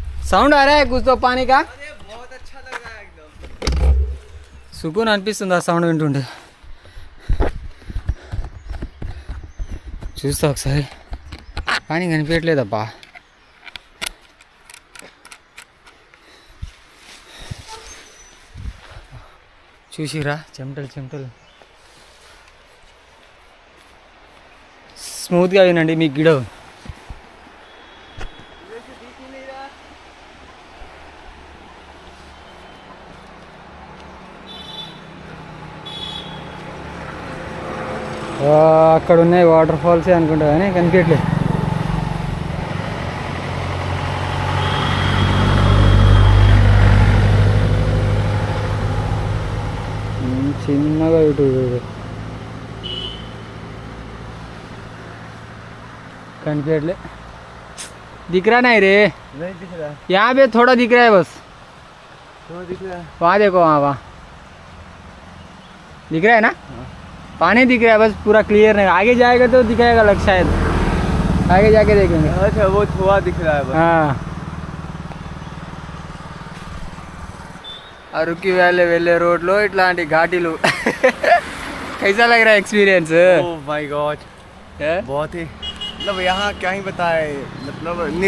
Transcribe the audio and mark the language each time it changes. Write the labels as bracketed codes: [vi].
[hi] Sound आ रहा है कुछ तो पानी का. बहुत अच्छा लग रहा है एकदम. [te] सुकून అనిపిస్తుంది ఆ సౌండ్ వింటుంటే. చూస్తా ఒకసారి, కానీ కనిపించట్లేదబ్బా. చూసిరా చెమటలు చెమటలు. స్మూత్గా వినండి మీకు గిడో. అక్కడ ఉన్నాయి వాటర్ ఫాల్సే అనుకుంటా కానీ కనిపించట్లేదు. చిన్నగా ఇటు [hi] कन्फिडेंटली दिख रहा नहीं रे, नहीं दिख रहा. यहाँ पे थोड़ा दिख रहा है बस. तो दिख रहा है. वहाँ देखो, वहाँ दिख रहा है ना. पानी दिख रहा है बस, पूरा क्लियर नहीं. आगे जाएगा तो दिखाएगा लग, शायद आगे जाके देखेंगे. अच्छा वो थोड़ा दिख रहा है बस. [te] हाँ, అరకు వ్యాలీ వెళ్ళే రోడ్లో ఇట్లాంటి ఘాటీలు. [hi] कैसा लग रहा है एक्सपीरियंस? ओह माय गॉड, बहुत ही मतलब यहाँ क्या ही बताए, मतलब